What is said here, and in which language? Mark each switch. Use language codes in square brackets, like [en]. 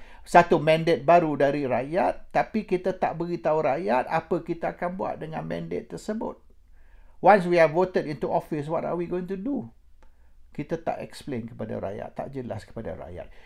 [ms] Satu mandat baru dari rakyat, tapi kita tak beritahu rakyat apa kita akan buat dengan mandat tersebut. [en] Once we are voted into office, what are we going to do? [ms] Kita tak explain kepada rakyat, tak jelas kepada rakyat.